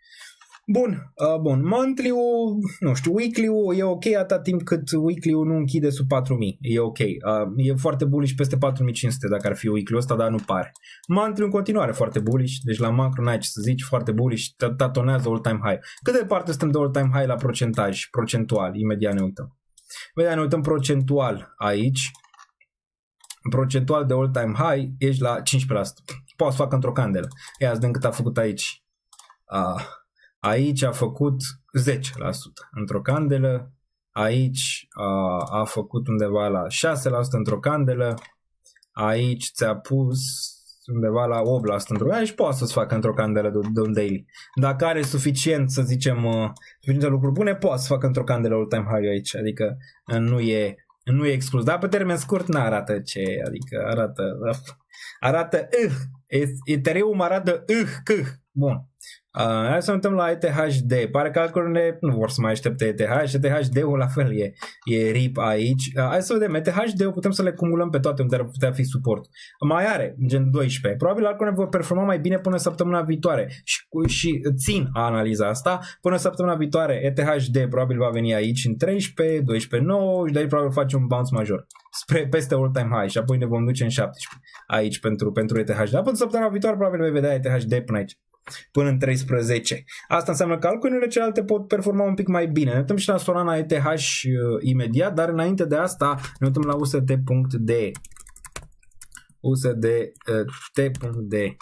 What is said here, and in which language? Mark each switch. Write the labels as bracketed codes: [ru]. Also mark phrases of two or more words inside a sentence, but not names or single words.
[ro] Bun, monthly-ul, nu știu, weekly-ul e ok atâta timp cât weekly-ul nu închide sub 4000, e ok. E foarte bullish peste 4500 dacă ar fi weekly-ul ăsta, dar nu pare. Monthly-ul în continuare foarte bullish, deci la macro n-ai ce să zici, foarte bullish, tatonează [en] all-time high. [ro] Cât de departe suntem de [en] all-time high [ro] la procentual? Imediat ne uităm procentual aici. Procentual de [en] all-time high, [ro] ești la 15%. Poți să facă într-o candelă. Ia zi cât a făcut aici. Aici a făcut 10% într-o candelă, aici a făcut undeva la 6% într-o candelă, aici ți-a pus undeva la 8% într-o candelă și poate să-ți facă într-o candelă de un daily. Dacă are suficient, să zicem, suficiente lucruri bune, poate să facă într-o candelă [en] all-time high [ro] aici, adică Nu e exclus, dar pe termen scurt n-arată ce, adică arată Ethereum arată bun. Hai să ne uităm la ETHD. Pare că calculele nu vor să mai aștepte ETH. ETHD-ul la fel e RIP aici. Hai să vedem. ETHD-ul putem să le cumulăm pe toate unde ar putea fi suport. Mai are gen 12. Probabil calculele vor performa mai bine până săptămâna viitoare. Și țin analiza asta. Până săptămâna viitoare ETHD probabil va veni aici în 13, 12, 9 și de aici probabil face un bounce major spre peste [en] all-time high [ro] și apoi ne vom duce în 17 aici pentru ETHD. Dar până săptămâna viitoare probabil vei vedea ETHD până aici. Până în 13. Asta înseamnă că altcoin-urile celelalte pot performa un pic mai bine. Ne uităm și la Solana ETH imediat, dar înainte de asta ne uităm la USDT.D. USDT.D.